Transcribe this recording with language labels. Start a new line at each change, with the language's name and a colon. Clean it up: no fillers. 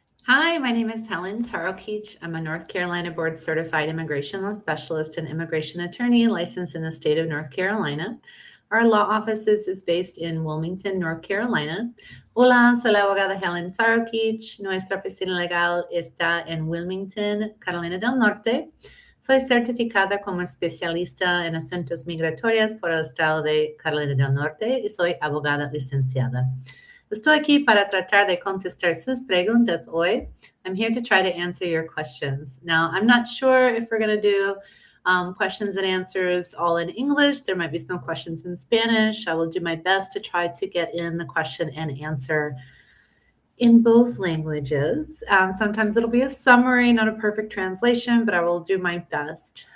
English: Hi, my name is Helen Tarokic. I'm a North Carolina board certified immigration law specialist and immigration attorney licensed in the state of North Carolina. Our law office is based in Wilmington, North Carolina.
Spanish: Hola, soy la abogada Helen Tarokic. Nuestra oficina legal está en Wilmington, Carolina del Norte. Soy certificada como especialista en asuntos migratorios por el estado de Carolina del Norte y soy abogada licenciada. Estoy aquí para tratar de contestar sus preguntas hoy.
English: I'm here to try to answer your questions. Now, I'm not sure if we're going to do questions and answers all in English. There might be some questions in Spanish. I will do my best to try to get in the question and answer in both languages. Sometimes it'll be a summary, not a perfect translation, but I will do my best.